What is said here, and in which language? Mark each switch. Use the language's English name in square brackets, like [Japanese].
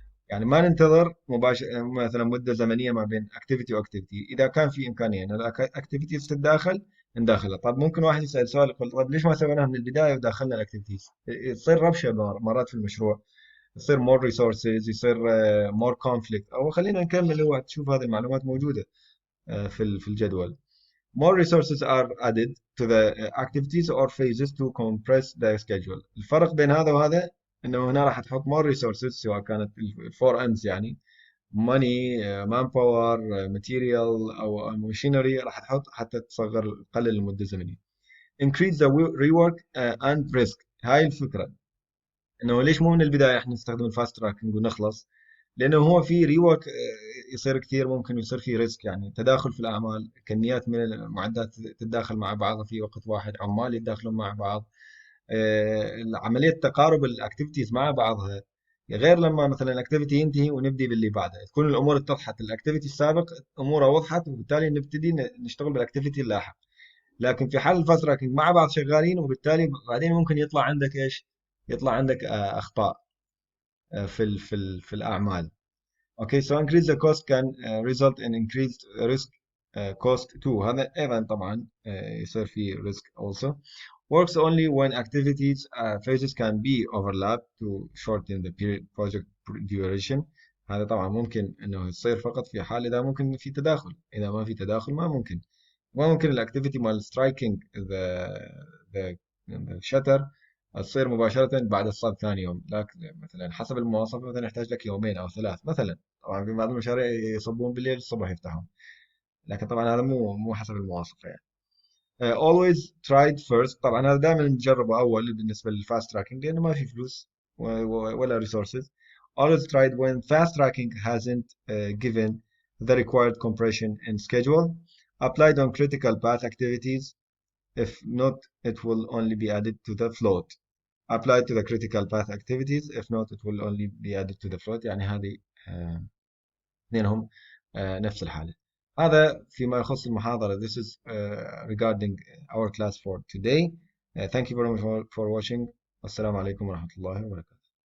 [Arabic] يعني ما ننتظر مباشر مثلا مده زمنيه ما بين اكتيفيتي واكتيفيتي، اذا كان في امكانيه ان الاكتيفيتيز تتداخل نداخلها. طب ممكن واحد يسال سؤال يقول طب ليش ما سويناها من البدايه وداخلنا الاكتيفيتيز؟ يصير ربشه مرات في المشروع، يصير مور ريسورسز، يصير مور كونفليكت. او خلينا نكمل، هو تشوف هذه المعلومات موجوده في الجدول. [English] More resources are added to the activities or phases to compress the schedule. [Arabic] الفرق بين هذا وهذا انه هنا راح تحط [English] more resources، [Arabic] سواء كانت الفور ends يعني [English] money، manpower، material [Arabic] او machinery، راح تحط حتى تصغر، تقلل المده الزمنيه. [English] increase the rework and risk. [Arabic] هاي الفكره، انه ليش مو من البدايه احنا نستخدم الفاست تراكنج ونخلص؟ لانه هو في ريورك يصير كثير، ممكن يصير في ريسك، يعني تداخل في الاعمال، كميات من المعدات تتداخل مع بعضها في وقت واحد، عمال يتداخلون مع بعض، عمليه تقارب الاكتيفيتيز مع بعضها، غير لما مثلا الاكتيفيتي ينتهي ونبدي باللي بعده، تكون الامور اتضحت، الاكتيفيتي السابق اموره وضحت، وبالتالي نبتدي نشتغل بالاكتيفيتي اللاحق. لكن في حال الفاست تراكنج مع بعض شغالين، وبالتالي بعدين ممكن يطلع عندك ايش؟ يطلع عندك اخطاء في الاعمال. [English] Okay, so increase the cost can result in increased risk cost too. [Arabic] هذا أيضا طبعا يصير فيه [English] risk also. Works only when activities phases can be overlapped to shorten the period project duration. [Arabic] هذا طبعا ممكن انه يصير فقط في حال اذا ممكن في تداخل، اذا ما في تداخل ما ممكن. ما ممكن الاكتيفيتي مال [English] striking the shutter [Arabic] تصير مباشرة بعد الصب ثاني يوم، لكن مثلا حسب المواصفة مثلا يحتاج لك يومين أو ثلاث مثلا. طبعا في بعض المشاريع يصبون بالليل الصبح يفتحون، لكن طبعا هذا مو حسب المواصفة يعني. [English] always tried first، [Arabic] طبعا هذا دائما نجربه أول بالنسبة للفاست تراكنج، لأنه ما في فلوس ولا resources. [English] always tried when fast tracking hasn't given the required compression and schedule. applied on critical path activities. If not, it will only be added to the float. applied to the critical path activities. If not, it will only be added to the float. [Arabic] يعني هذه اثنينهم نفس الحالة. هذا فيما يخص المحاضرة. [English] This is regarding our class for today. Thank you very much for watching. [Arabic] السلام عليكم ورحمة الله وبركاته.